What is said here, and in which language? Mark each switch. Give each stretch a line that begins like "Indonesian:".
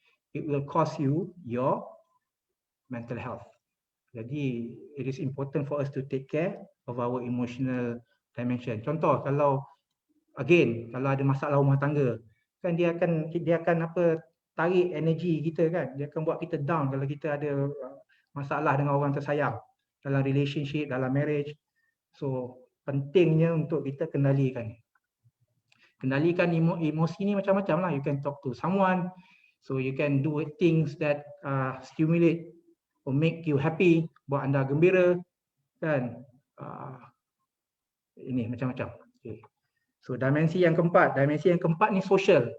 English: It will cost you your mental health. Jadi it is important for us to take care of our emotional dimension.
Malay: Contoh, kalau ada masalah rumah tangga, kan dia akan tarik energi kita, kan, dia akan buat kita down kalau kita ada masalah dengan orang tersayang dalam relationship, dalam marriage. So pentingnya untuk kita kendalikan emosi ni macam-macam lah.
English: You can talk to someone, so you can do things that stimulate or make you happy,
Malay: buat anda gembira, kan. Ini macam-macam. Okay. So dimensi yang keempat ni social.